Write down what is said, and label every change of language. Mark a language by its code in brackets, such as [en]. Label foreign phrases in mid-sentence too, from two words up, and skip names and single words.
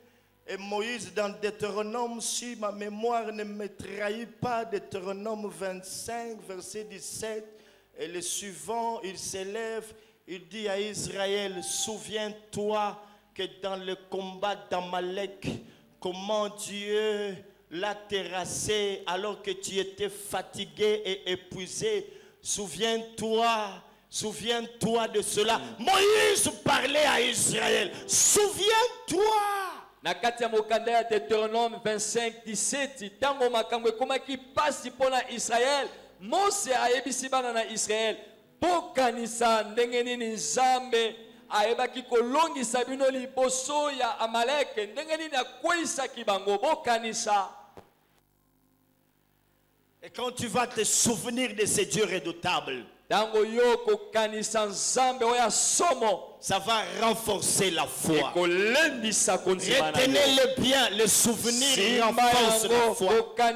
[fr] Et Moïse, dans Deutéronome, si ma mémoire ne me trahit pas, Deutéronome 25, verset 17, et le suivant, il s'élève, il dit à Israël, souviens-toi que dans le combat d'Amalek, comment Dieu l'a terrassé alors que tu étais fatigué et épuisé. Souviens-toi de cela. Moïse parlait à Israël, souviens-toi. [ln] Nakati ya mokanda ya Deutéronome 25, 17 tango makambo ekomaki pasi mpona Israel, Mose ayebisi bana na Israel bokanisa ndenge nini Nzambe ayebaki kolongisa bino liboso ya Amalek, ndenge nini akweyisaki bango bokanisa. [fr] Et quand tu vas te souvenir de ces dieux redoutables, ça va renforcer la foi. Retenez-le bien, le souvenir renforce la foi.